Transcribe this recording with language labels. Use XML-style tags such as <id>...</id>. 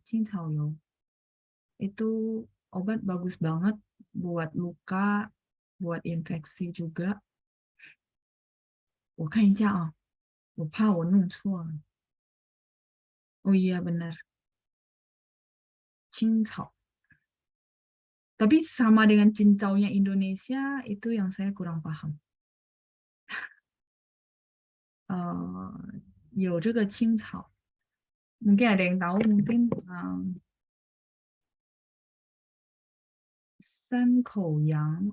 <id>Cincau itu obat bagus banget buat luka, buat infeksi juga.</id> <zh>我看一下啊，我怕我弄错了。</zh> <id>Oh iya benar,</id> <zh>青草。</zh> <id>Tapi sama dengan cincaunya Indonesia itu yang saya kurang paham.</id> <zh>有这个青草,</zh> <id>mungkin ada yang tahu, mungkin Sankouyang.</id>